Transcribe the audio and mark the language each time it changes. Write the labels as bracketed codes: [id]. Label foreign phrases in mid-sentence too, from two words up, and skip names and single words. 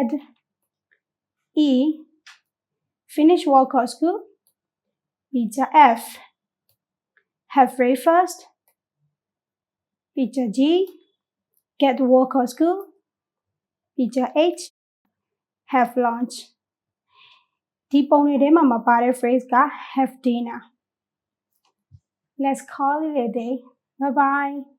[en] E, finish work or school. Picture F, have breakfast. Picture G, get work or school. Picture H, have lunch. [my] ဒီပုံတွေထဲမှာမပါတဲ့ phrase က [en] have dinner. Let's call it a day. Bye bye.